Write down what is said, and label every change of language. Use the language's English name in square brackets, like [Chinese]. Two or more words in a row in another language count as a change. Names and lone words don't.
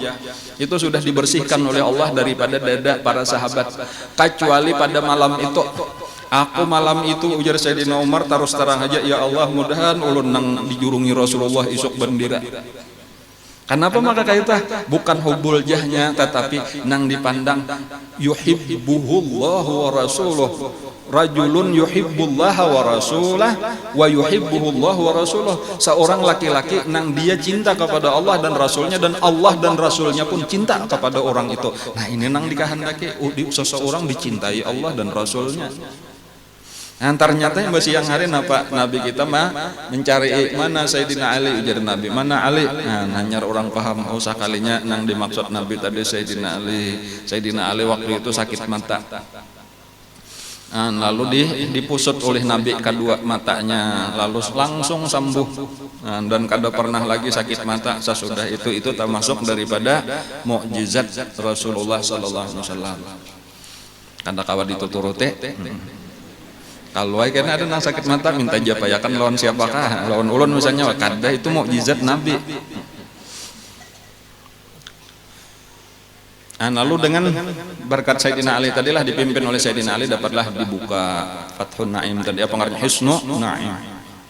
[Indonesian] Itu sudah dibersihkan oleh Allah daripada dada para sahabat, kecuali pada malam itu. [Banjar] Aku malam itu, ujar Sayyidina Umar, terus terang aja, [Arabic] يا الله [Banjar] mudahan ulun nang dijurungi Rasulullah isuk bendera. Kenapa maka kaita? Bukan [Arabic] حب الجاه, [Banjar] tetapi nang dipandang [Arabic] يحبه الله ورسوله. رجل يحب الله ورسوله ويحبه الله ورسوله. [Indonesian] Seorang laki-laki nang dia cinta kepada Allah dan Rasulnya, dan Allah dan Rasulnya pun cinta kepada orang itu. Nah ini nang dikehendaki seseorang dicintai Allah dan Rasulnya. Nah, ternyata yang siang hari Nabi kita mencari mana Sayyidina Ali, ujar Nabi, mana Ali? [Banjar] Nah, nanyar orang paham, usah kalinya nang dimaksud Nabi tadi Sayyidina Ali. [Indonesian] Sayyidina Ali waktu itu sakit mata. Nah, lalu dipusut oleh Nabi kedua matanya, lalu langsung sembuh. [Banjar] Nah, dan kada pernah lagi sakit mata sesudah itu termasuk daripada mukjizat Rasulullah [Arabic] صلى الله عليه وسلم. [Banjar] Kada kawa dituturute. Kalau kena ada nang sakit mata minta japayakan lawan siapakah? Lawan ulun misalnya, kada, itu mukjizat Nabi. Lalu dengan berkat Sayyidina Ali tadilah, dipimpin oleh Sayyidina Ali, dapatlah dibuka Fathun Naim tadi, apa artinya Hisnu Naim.